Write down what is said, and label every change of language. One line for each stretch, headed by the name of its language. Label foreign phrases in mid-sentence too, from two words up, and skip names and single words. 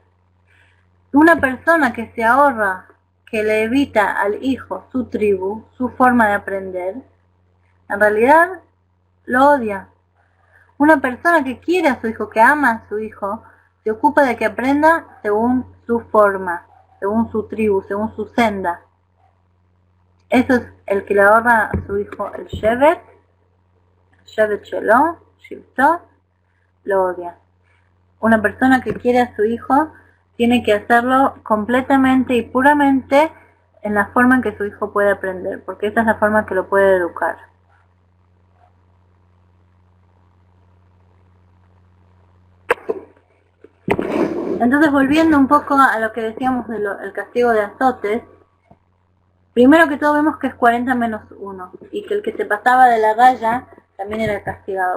Spanish: Una persona que se ahorra, que le evita al hijo su tribu, su forma de aprender, en realidad lo odia. Una persona que quiere a su hijo, que ama a su hijo, se ocupa de que aprenda según su forma, según su tribu, según su senda. Eso es el que le ahorra a su hijo el
Hebrew: שבט שלו,
Spanish: shivto, lo odia. Una persona que quiere a su hijo tiene que hacerlo completamente y puramente en la forma en que su hijo puede aprender, porque esa es la forma en que lo puede educar. Entonces, volviendo un poco a lo que decíamos del castigo de azotes, primero que todo vemos que es 40 menos 1 y que el que se pasaba de la raya también era castigado.